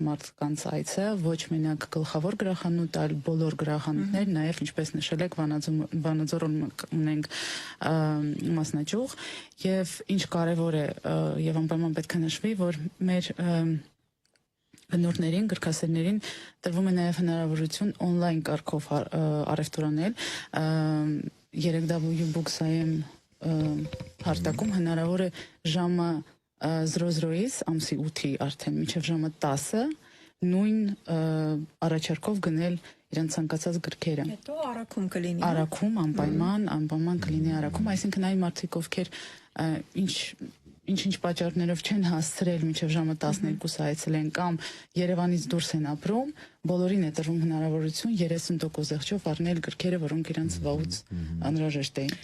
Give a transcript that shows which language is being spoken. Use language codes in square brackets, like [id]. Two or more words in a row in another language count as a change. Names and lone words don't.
[hy] մարդկանց այցը, ոչ մենակ գլխավոր գրախանութ, այլ բոլոր գրախանութներ, նաեւ ինչպես նշել եք Վանաձորում ունենք մասնաճյուղ եւ ինչ կարեւոր է եւ անպայման պետք է նշվի, որ մեր բնորդներին, գրքասերներին տրվում է նաև հնարավորություն օնլայն կարգով առևտուրանել 3W-Books.am հարտակում հնարավոր է ժամը 00-ից ամսի 8-ի արդեն մինչև ժամը 10-ը նույն առաջարկով գնել իրենց ցանկացած գրքերը։ Հետո առաքում կլինի։ Առաքում անպայման կլինի առաքում, այսինքն այն մարդիկ, ովքեր ինչ պատճառներով չեն հասցրել մինչև ժամը 12-ը այցելեն կամ Երևանից դուրս են ապրում, բոլորին է տրվում հնարավորություն 30% եղջով առնել գրքերը, որոնք իրենց վաղուց անհրաժեշտ էին։